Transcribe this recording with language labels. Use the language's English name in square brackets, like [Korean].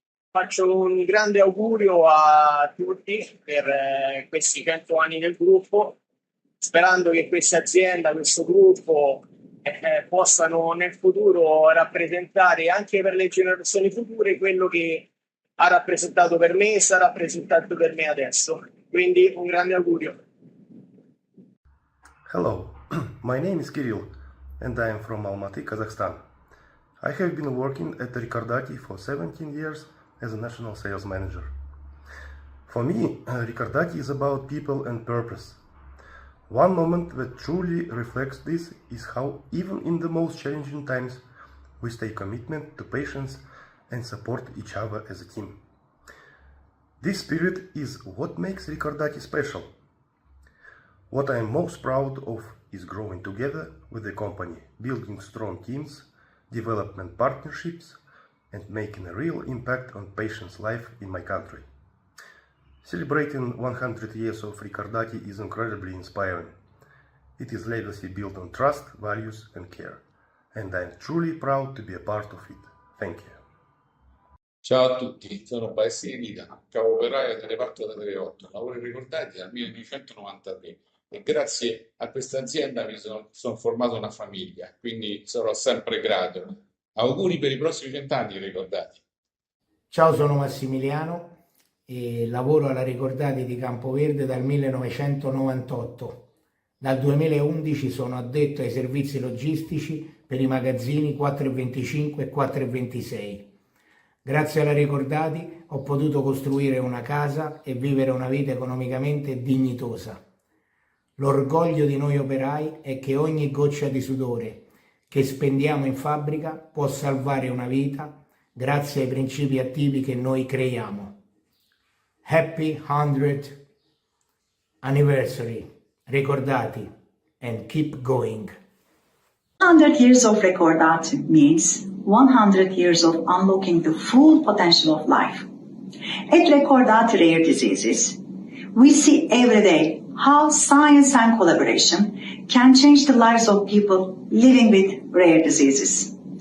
[Italian] Faccio un grande augurio a tutti per questi 100 anni del gruppo, sperando che questa azienda, questo gruppo possano nel futuro rappresentare anche per le generazioni future quello che ha rappresentato per me e sta rappresentando per me adesso. Quindi un grande augurio. [English] Hello, my name is Kirill and I am from Almaty, Kazakhstan. I have been working at Ricordati for 17 years as a national sales manager. For me, Ricordati is about people and purpose. One moment that truly reflects this is how even in the most challenging times we stay committed to patience and support each other as a team. This spirit is what makes Ricordati special. What I am most proud of is growing together with the company, building strong teams, development partnerships, and making a real impact on patients' life in my country. Celebrating 100 years of Ricordati is incredibly inspiring. It is legacy built on trust, values, and care, and I am truly proud to be a part of it. Thank you. [Italian] Ciao a tutti, sono Paesi Emiliano, capo operaio del reparto delle 8, lavoro Ricordati dal 1993 e grazie a questa azienda mi sono formato una famiglia, quindi sarò sempre grato. Auguri per i prossimi 20 anni Ricordati. Ciao, sono Massimiliano e lavoro alla Ricordati di Campoverde dal 1998. Dal 2011 sono addetto ai servizi logistici per i magazzini 425 e 426. Grazie alla Ricordati ho potuto costruire una casa e vivere una vita economicamente dignitosa. L'orgoglio di noi operai è che ogni goccia di sudore che spendiamo in fabbrica può salvare una vita grazie ai principi attivi che noi creiamo. [English] Happy 100th anniversary, Ricordati, and keep going. 100 years of Ricordati means 100 years of unlocking the full potential of life. At Ricordati Rare Diseases, we see every day how science and collaboration can change the lives of people living with rare diseases.